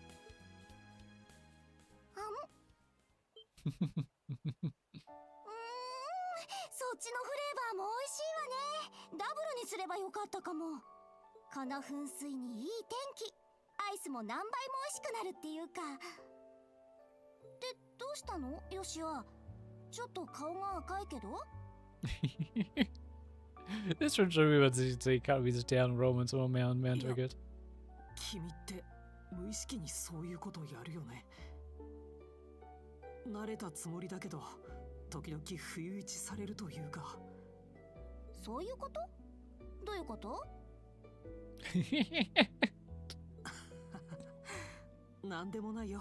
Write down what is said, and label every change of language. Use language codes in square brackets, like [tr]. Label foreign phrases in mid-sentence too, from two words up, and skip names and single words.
[ja] そっちのフレーバーも美味しいわね。ダブルにすればよかったかも。この噴水にいい天気。アイスも何倍も美味しくなるっていうか。で、どうしたのヨシア。ちょっと顔が赤いけど。 [de] Ist schon schön, wie man sehen kann, wie sich deren Romance immer mehr und mehr entwickelt. [ja] 君って無意識にそういうことをやるよね。慣れたつもりだけど。時々不意打ちされるというか。そういうこと？どういうこと？なんでもないよ。